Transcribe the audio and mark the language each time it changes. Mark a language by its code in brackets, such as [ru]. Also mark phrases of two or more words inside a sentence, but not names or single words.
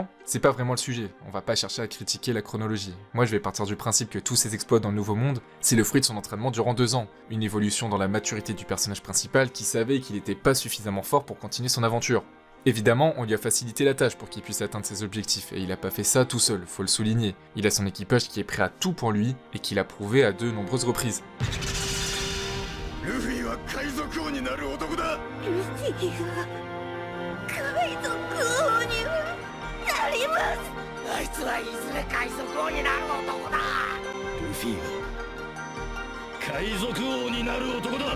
[fr] C'est pas vraiment le sujet, on va pas chercher à critiquer la chronologie. Moi je vais partir du principe que tous ces exploits dans le Nouveau Monde, c'est le fruit de son entraînement durant 2 ans. Une évolution dans la maturité du personnage principal qui savait qu'il était pas suffisamment fort pour continuer son aventure. Évidemment, on lui a facilité la tâche pour qu'il puisse atteindre ses objectifs, et il a pas fait ça tout seul, faut le souligner. Il a son équipage qui est prêt à tout pour lui, et qui l'a prouvé à de nombreuses reprises. [ja] Luffyは海賊王になる男だ。ルフィが海賊王になります。あいつはいずれ海賊王になる男だ。ルフィは海賊王になる男だ。